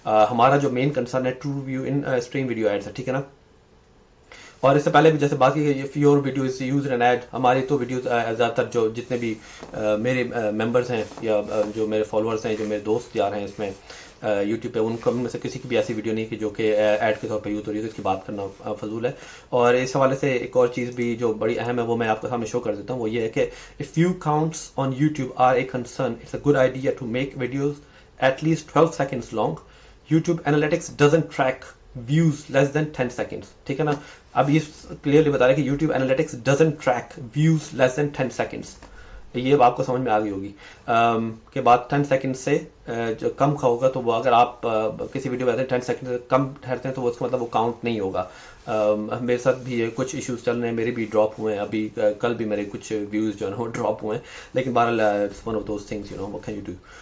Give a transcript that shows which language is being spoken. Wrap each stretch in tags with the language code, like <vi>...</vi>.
<ur>ہمارا جو main concern ہے ٹرو ویو ان اسٹریم ویڈیو ایڈس ہے، ٹھیک ہے نا. اور اس سے پہلے بھی جیسے بات کی گئی</ur> <en>your videos use an ad,</en> <ur>ہماری تو ویڈیوز زیادہ تر جو جتنے بھی میرے ممبرز ہیں یا جو میرے فالوورز ہیں، جو میرے دوست یار ہیں اس میں یوٹیوب پہ، ان میں سے کسی کی بھی ایسی ویڈیو نہیں کہ جو کہ ایڈ کے طور پہ یوز ہو رہی ہے، تو اس کی بات کرنا فضول ہے. اور اس حوالے سے ایک اور چیز بھی جو بڑی اہم ہے وہ میں آپ کے سامنے شو کر دیتا ہوں، وہ یہ ہے کہ</ur> <en>if view counts on YouTube are a concern, it's a good idea to make videos at least 12 seconds long. YouTube analytics doesn't track views less than 10 seconds،</en> <ur>ٹھیک ہے نا. اب یہ کلیئرلی بتا رہا ہے کہ</ur> <en>YouTube analytics doesn't track views less than 10 seconds.</en> <ur>یہ آپ کو سمجھ میں آ گئی ہوگی کہ بات 10 سیکنڈ سے جو کم کا ہوگا تو وہ اگر آپ کسی ویڈیو میں 10 سیکنڈ سے کم ٹھہرتے ہیں تو وہ اس کا مطلب وہ کاؤنٹ نہیں ہوگا. میرے ساتھ بھی کچھ ایشوز چل رہے ہیں، میرے بھی ڈراپ ہوئے ہیں، ابھی کل بھی میرے کچھ ویوز جو ہے نا وہ ڈراپ ہوئے ہیں، لیکن بہرحال</ur> <en>It's one of those things you know what can you do.</en>